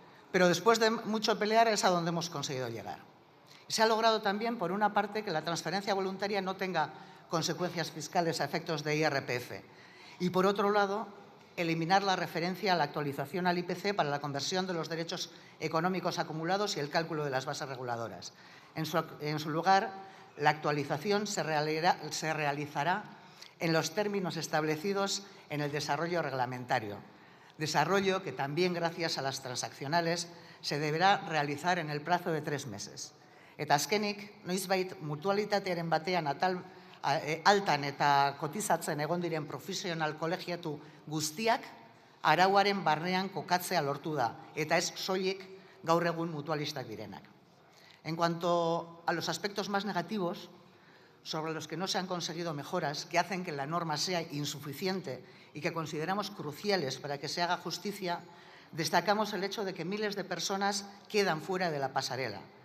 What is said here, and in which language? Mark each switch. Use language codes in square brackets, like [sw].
[es] Pero después de mucho pelear es a donde hemos conseguido llegar. Se ha logrado también, por una parte, que la transferencia voluntaria no tenga consecuencias fiscales a efectos de IRPF y, por otro lado, eliminar la referencia a la actualización al IPC para la conversión de los derechos económicos acumulados y el cálculo de las bases reguladoras. En su lugar, la actualización se realizará en los términos establecidos en el desarrollo reglamentario, desarrollo que también, gracias a las transaccionales, se deberá realizar en el plazo de 3 meses. [eu] Eta azkenik, noizbait mutualitatearen batean altan eta kotizatzen egon diren profesional kolegiatu guztiak arauaren barnean kokatzea lortu da, eta ez soilik gaur egun mutualistak direnak. [es] En cuanto a los aspectos más negativos, sobre los que no se han conseguido mejoras, que hacen que la norma sea insuficiente y que consideramos cruciales para que se haga justicia, destacamos el hecho de que miles de personas quedan fuera de la pasarela.